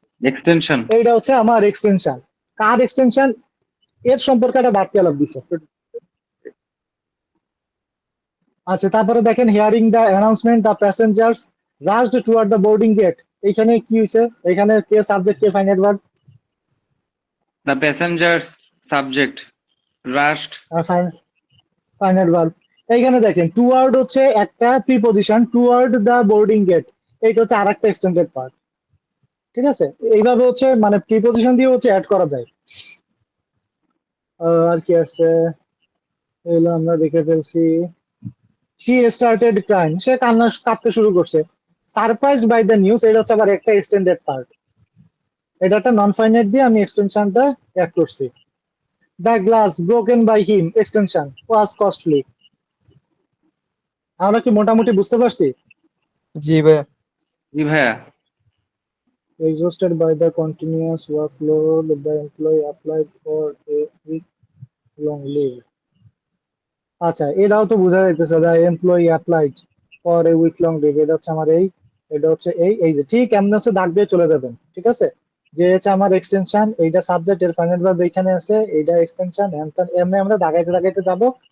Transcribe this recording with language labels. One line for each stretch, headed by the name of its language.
English: Extension.
Bangla: এইটা হচ্ছে আমার এক্সটেনশন। কার এক্সটেনশন? এর সম্পর্কে একটা বাড়তি আলাপ দিছে। আচ্ছা, তারপরে দেখেন
English: Hearing the announcement the passengers rushed toward the boarding gate.
Bangla: এইখানে কি হয়েছে? এখানে কে subject, K finite verb?
English: The passengers subject rushed.
Bangla: Finite verb. এইখানে দেখেন টুয়ার্ড হচ্ছে একটা preposition,
English: toward the boarding gate
Bangla: এইটা হচ্ছে আরেকটা এক্সটেন্ডেড পার্ট। ঠিক আছে? এইভাবে হচ্ছে মানে প্রিপজিশন দিয়ে হচ্ছে অ্যাড করা যায়। আর কি আছে? এগুলো আমরা দেখে ফেলছি।
English: she started crying,
Bangla: সে কাঁদতে শুরু করছে।
English: surprised by the news,
Bangla: এটা হচ্ছে আবার একটা এক্সটেন্ডেড পার্ট। এটা একটা নন ফাইনাইট দিয়ে আমি এক্সটেনশনটা অ্যাড করছি।
English: The glass broken by him, extension was costly.
Bangla: আমরা কি মোটামুটি বুঝতে পারছি? জি ভাইয়া। জি ভাইয়া।
English: Exhausted by the continuous workload, the employee applied for a week-long leave.
Bangla: আচ্ছা, এটাও তো বোঝা যাইতেছে
English: the employee applied for a week-long leave,
Bangla: এটা হচ্ছে আমার এই, এটা হচ্ছে এই যে ঠিক এমন হচ্ছে দাগ দিয়ে চলে যাবেন। ঠিক আছে? যে হচ্ছে আমার এক্সটেনশন, এইটা সাবজেক্ট, এর ফাইনাল ভার্ব এখানে আছে, এইটা এক্সটেনশন, এমনি আমরা দাগাইতে দাগাইতে যাব।